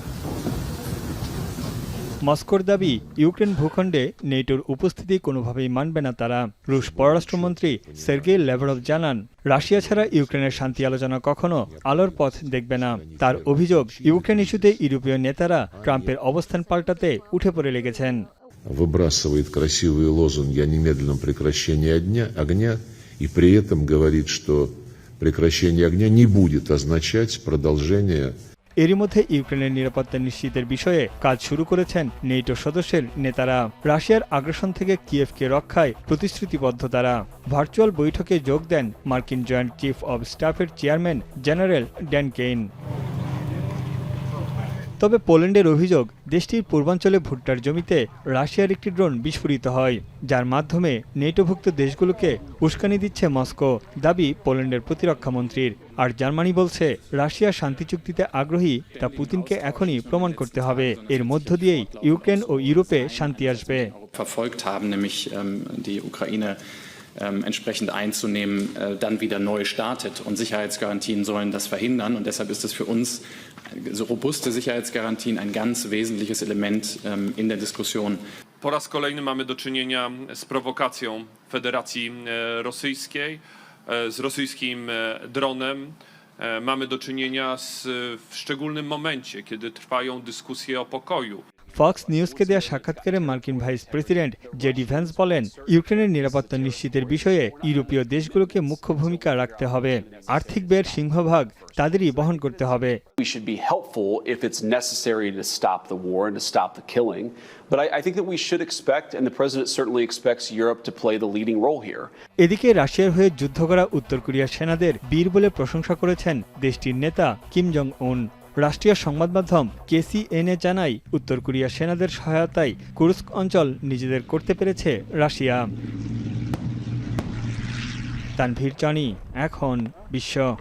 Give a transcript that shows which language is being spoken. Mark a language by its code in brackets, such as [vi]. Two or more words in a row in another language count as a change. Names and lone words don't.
[bn] মস্কোর দাবি, ইউক্রেন ভূখণ্ডে নেটোর উপস্থিতি কোনোভাবেই মানবে না তারা। রুশ পররাষ্ট্রমন্ত্রী সের্গেই ল্যাভরভ জানান, রাশিয়া ছাড়া ইউক্রেনের শান্তি আলোচনা কখনো আলোর পথ দেখবে না। তার অভিযোগ, ইউক্রেন ইস্যুতে ইউরোপীয় নেতারা ট্রাম্পের অবস্থান পাল্টাতে উঠে পড়ে লেগেছেন। [ru] Выбрасывает красивые лозунги о немедленном прекращении огня и при этом говорит, что прекращение огня не будет означать продолжение. [bn] এরই মধ্যে ইউক্রেনের নিরাপত্তা নিশ্চিতের বিষয়ে কাজ শুরু করেছেন নেটো সদস্যের নেতারা। রাশিয়ার আগ্রাসন থেকে কিয়েভকে রক্ষায় প্রতিশ্রুতিবদ্ধ তারা। ভার্চুয়াল বৈঠকে যোগ দেন মার্কিন জয়েন্ট চিফ অব স্টাফের চেয়ারম্যান জেনারেল ড্যান কেইন। তবে পোল্যান্ডের অভিযোগ, দেশটির পূর্বাঞ্চলে ভুট্টার জমিতে রাশিয়ার একটি ড্রোন বিস্ফোরিত হয়, যার মাধ্যমে নেটোভুক্ত দেশগুলোকে উস্কানি দিচ্ছে মস্কো। দাবি পোল্যান্ডের প্রতিরক্ষা মন্ত্রীর। আর জার্মানি বলছে, রাশিয়া শান্তি চুক্তিতে আগ্রহী, তা পুতিনকে এখনই প্রমাণ করতে হবে। এর মধ্য দিয়েই ইউক্রেন ও ইউরোপে শান্তি আসবে। [de] Entsprechend einzunehmen, dann wieder neu startet. Und Sicherheitsgarantien sollen das verhindern. Und deshalb ist es für uns, so robuste Sicherheitsgarantien, ein ganz wesentliches Element in der Diskussion. [pl] Po raz kolejny mamy do czynienia z prowokacją Federacji Rosyjskiej, z rosyjskim dronem. Mamy do czynienia w szczególnym momencie, kiedy trwają dyskusje o pokoju. [bn] ফক্স নিউজকে দেয়া সাক্ষাৎকারে মার্কিন ভাইস প্রেসিডেন্ট জেডি ভ্যান্স বলেন, ইউক্রেনের নিরাপত্তা নিশ্চিতের বিষয়ে ইউরোপীয় দেশগুলোকে মুখ্য ভূমিকা রাখতে হবে। আর্থিক ব্যয়ের সিংহভাগ তাদেরই বহন করতে হবে। [en] We should be helpful if it's necessary to stop the war and to stop the killing. But I think that we should expect, and the president certainly expects, Europe to play the leading role here. [bn] এদিকে রাশিয়ার হয়ে যুদ্ধ করা উত্তর কোরিয়ার সেনাদের বীর বলে প্রশংসা করেছেন দেশটির নেতা কিম জং উন। রাষ্ট্রীয় সংবাদ মাধ্যম KCNA জানায়, উত্তর কোরিয়ার সেনাদের সহায়তায় কুর্স্ক অঞ্চল নিজেদের করতে পেরেছে রাশিয়া। তানভীর জানি, এখন বিশ্ব।